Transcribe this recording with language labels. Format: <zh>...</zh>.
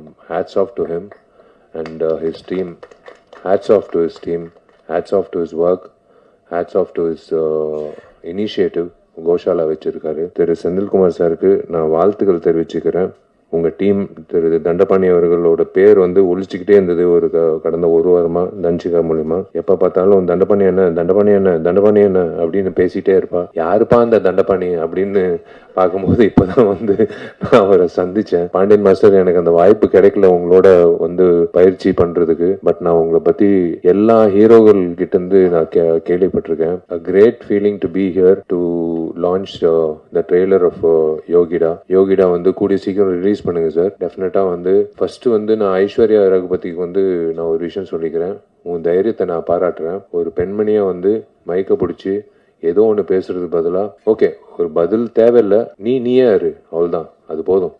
<en>hats off to him and his team. Hats off to his team. Hats off to his work. Hats off to his initiative.</en> <ta>Goshala வச்சிருக்காரு. திரு செந்தில்குமார் சாருக்கு நான் வாழ்த்துக்கள் தெரிவிச்சுக்கிறேன். உங்க team திரு தண்டபாணி அவர்களோட பேர் வந்து ஒழிச்சுக்கிட்டே இருந்தது ஒரு கடந்த ஒரு வாரமா தன்சிகா மூலியமா. எப்ப பார்த்தாலும் தண்டபாணி என்ன தண்டபாணி என்ன தண்டபாணி என்ன அப்படின்னு பேசிட்டே இருப்பா. யாருப்பா அந்த தண்டபாணி அப்படின்னு பார்க்கும்போது இப்பதான் வந்து நான் அவரை சந்திச்சேன். பாண்டியன் மாஸ்டர் எனக்கு அந்த வாய்ப்பு கிடைக்கல உங்களோட வந்து பயிற்சி பண்றதுக்கு. பட் நான் உங்களை பத்தி எல்லா ஹீரோகள் கிட்ட இருந்து நான் கேள்விப்பட்டிருக்கேன்.</ta> <en>A great feeling to be here to launch the trailer of Yogida.</en> <ta>யோகிடா வந்து கூடிய சீக்கிரம் ரிலீஸ் பண்ணுங்க சார். டெஃபினட்டா வந்து ஃபர்ஸ்ட் வந்து நான் ஐஸ்வர்யா ரகுபதிக்கு வந்து நான் ஒரு விஷயம் சொல்லிக்கிறேன். உன் தைரியத்தை நான் பாராட்டுறேன். ஒரு பெண்மணியா வந்து மைக்க பிடிச்சி ஏதோ ஒன்று பேசுறது பதிலா ஓகே ஒரு பதில் தேவையில்லை, நீயே இரு, அவ்வளவுதான், அது போதும்.</ta>